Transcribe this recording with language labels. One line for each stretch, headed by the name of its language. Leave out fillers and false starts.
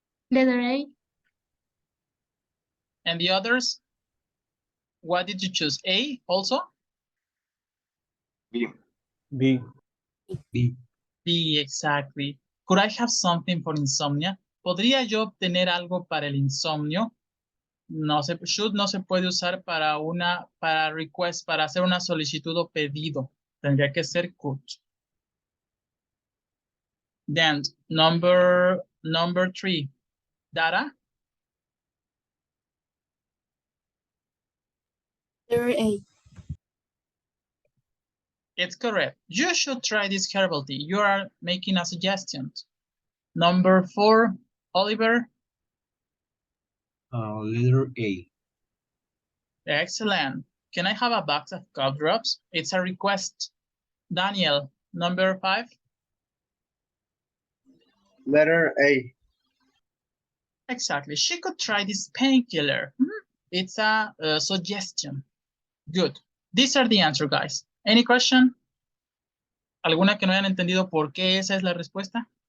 English: Letter A. And the others? What did you choose? A also? B. B. B. B, exactly. Could I have something for insomnia?
Spanish: ¿Podría yo obtener algo para el insomnio? No se, should no se puede usar para request, para hacer una solicitud o pedido. Tendría que ser could.
English: Then number 3, Dara. Letter A. It's correct. You should try this herbal tea. You are making a suggestion. Number 4, Oliver. Letter A. Excellent. Can I have a box of cough drops? It's a request. Daniel, number 5. Letter A. Exactly. She could try this painkiller. It's a suggestion. Good. These are the answer, guys. Any question?
Spanish: ¿Alguna que no hayan entendido por qué esa es la respuesta?